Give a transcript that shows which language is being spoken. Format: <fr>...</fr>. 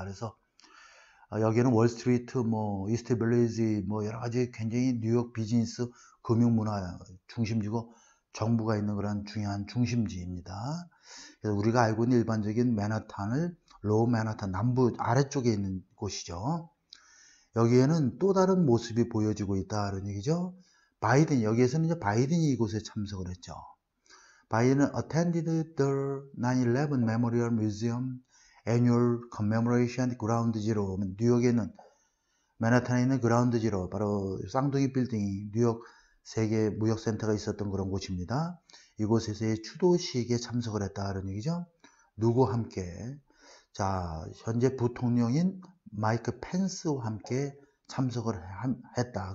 <ko>그래서 여기는 월스트리트, 뭐 이스트 빌리지, 뭐 여러 가지 굉장히 뉴욕 비즈니스, 금융문화 중심지고 정부가 있는 그런 중요한 중심지입니다. 그래서 우리가 알고 있는 일반적인 맨하탄을 로우 맨하탄 남부 아래쪽에 있는 곳이죠. 여기에는 또 다른 모습이 보여지고 있다는 얘기죠. 여기에서는 이제 바이든이 이곳에 참석을 했죠.</ko> <en>바이든은 attended the 9/11 Memorial Museum Annual Commemoration Ground Zero.</en> <ko>뉴욕에 있는 맨하탄에 있는 그라운드 지로, 바로 쌍둥이 빌딩이 뉴욕 세계 무역센터가 있었던 그런 곳입니다. 이곳에서의 추도식에 참석을 했다는 얘기죠. 누구와 함께? 자, 현재 부통령인 마이크 펜스와 함께 참석을 했다.</ko>